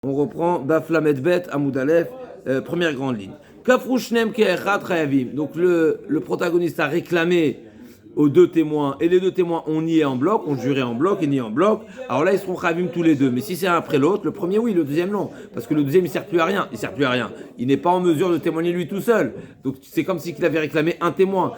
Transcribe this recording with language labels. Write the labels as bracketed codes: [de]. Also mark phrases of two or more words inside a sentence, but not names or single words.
[fr] On reprend [he] דף למד בית עמוד אלף, [fr] première grande ligne. [he] כפרו שניים כאחד חייבים. [fr] Donc le protagoniste a réclamé aux deux témoins, et les deux témoins ont nié en bloc, ont juré en bloc et nié en bloc. Alors là, ils seront chayavim tous les deux. Mais si c'est un après l'autre, le premier oui, le deuxième non. Parce que le deuxième, il sert plus à rien. Il sert plus à rien. Il n'est pas en mesure de témoigner lui tout seul. Donc c'est comme si il avait réclamé un témoin.